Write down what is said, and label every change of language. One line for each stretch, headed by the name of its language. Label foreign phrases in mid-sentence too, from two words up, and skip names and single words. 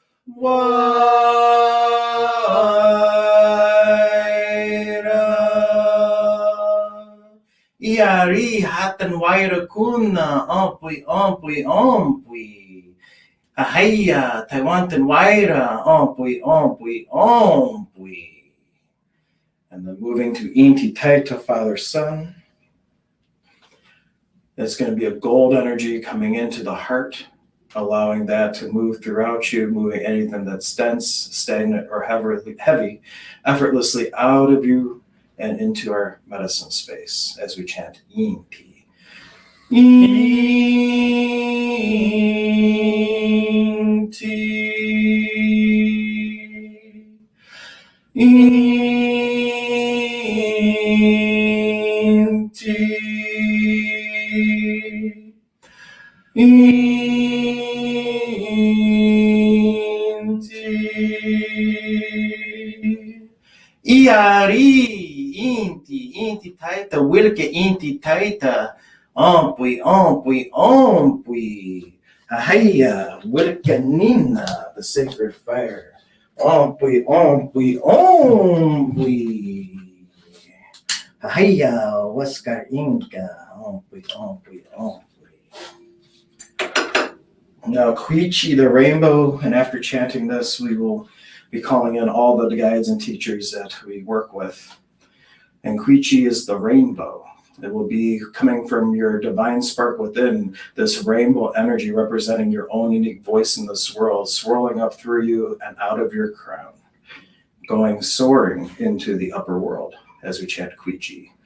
Quechua: Waira. Iari hatan waira kuna ompui ompui ompui. Ahaya Taiwantan waira ompui ompui ompui.
English: And then moving to Inti Taita, Father Son. It's going to be a gold energy coming into the heart, allowing that to move throughout you, moving anything that's dense, stagnant, or heavy, effortlessly out of you and into our medicine space as we chant Inti.
Quechua: Inti. Inti. Inti. Iari. Inti taita. Wilke inti taita. Ompui, ompui, ompui. Ahaya. Wilke nina.
English: The sacred fire.
Quechua: Ompui, ompui, ompui. Ahaya, Waskar Inca. Ompui, ompui, ompui.
English: Now, Quichi the rainbow, and after chanting this, we will be calling in all the guides and teachers that we work with. And Quichi is the rainbow. It will be coming from your divine spark within, this rainbow energy representing your own unique voice in this world, swirling up through you and out of your crown, going soaring into the upper world as we chant Quichi.